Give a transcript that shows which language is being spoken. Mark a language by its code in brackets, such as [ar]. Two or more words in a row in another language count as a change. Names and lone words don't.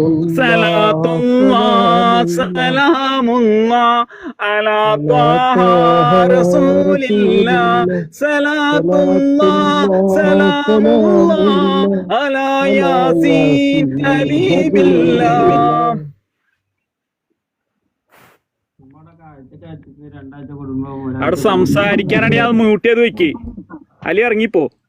[ar] الله سلام الله على طه رسول الله صلاة الله سلام الله على ياسين حبيب الله [ml] അവിടെ സംസാരിക്കാനാണ് ഞാൻ മ്യൂട്ട് ചെയ്ത് വെക്ക് അലി ഇറങ്ങിപ്പോ